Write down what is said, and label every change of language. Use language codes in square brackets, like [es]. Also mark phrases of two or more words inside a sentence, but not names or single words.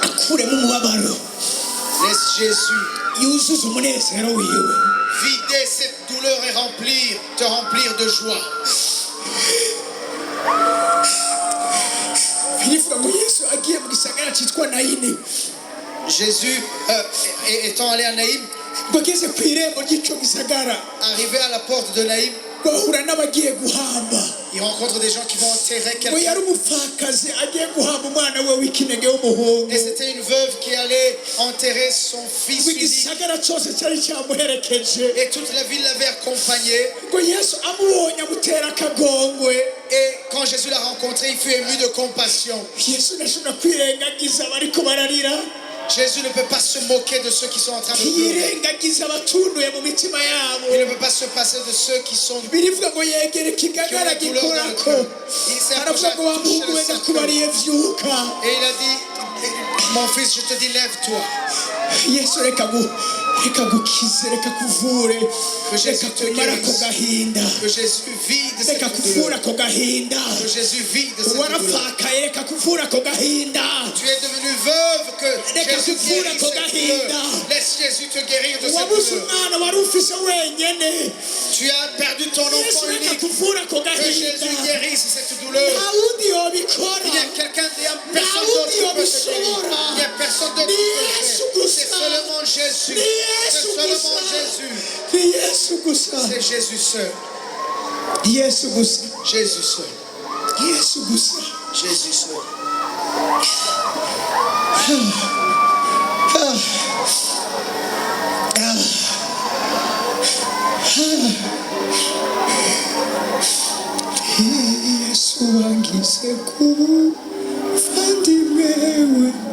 [rn] akuremo umubabaro [fr] Laisse Jésus [rn] yuzuze umunezero wiwe [fr] vider cette douleur et te remplir de joie. [rn] birivuga ngo Yesu agiye mu gisagara cyitwa Nayini [fr] Jésus étant allé à Naïm, [rn] ngo ageze ku irembo ry'ico gisagara [fr] arrivé à la porte de Naïm, [rn] bahura n'abagiye guhamba [fr] il rencontre des gens qui vont enterrer [rn] ngo [fr] quelqu'un. [rn] yari umupfakazi agiye guhamba umwana we w'ikinege w'umuhungu [fr] Et c'était une veuve qui allait enterrer son fils unique. [rn] igisagara cyose cyari cyamuherekeje [fr] Et toute la ville l'avait accompagné. [rn] ngo Yesu amubonye amutera akagongwe [fr] Et quand Jésus l'a rencontré, il fut ému de compassion. [rn] Yesu ntashobora kwirengagiza abariko bararira [fr] Jésus ne peut pas se moquer de ceux qui sont en train de pleurer. [rn] yirengagiza abatunduye mu mitima yabo [fr] Il ne peut pas se passer de ceux qui sont [rn] birivuga ngo yegera ikigagara gikorako aravuga ngo wamuhungu we ndakubariye vyuka [fr] Et il a dit, mon fils, je te dis, lève-toi. [rn] Yesu reka gukize reka kuvure [fr] Que Jésus [rn] reka [fr] te [rn] kumara ako [fr] guérisse. [rn] gahinda [fr] Que Jésus vide cette [rn] reka kuvura [fr] douleur. [rn] ako gahinda [fr] Que Jésus vide cette douleur. [rn] warapfakaye reka kuvura ako gahinda [fr] Tu es devenue veuve, que Jésus guérisse cette douleur. Laisse Jésus te guérir de cette [rn] wabuze [fr] douleur. [rn] umwana wari ufise wenyene [fr] Tu as perdu ton [rn] Yesu [fr] enfant [rn] reka [fr] unique. [rn] kuvura ako [fr] Que Jésus [rn] gahinda [fr] guérisse cette douleur. [rn] nta wundi yobikora [fr] Il y a quelqu'un, il y a personne d'autre qui peut te guérir. Il n'y a personne d'autre qui peut te guérir. C'est seulement Jésus. C'est seulement Jésus. [rn] ni Yesu gusa [fr] C'est Jésus seul. [rn] Yesu gusa [fr] Jésus seul. [rn] Yesu gusa [fr] Jésus seul. [rn] Yesu wangize kuvandimwe we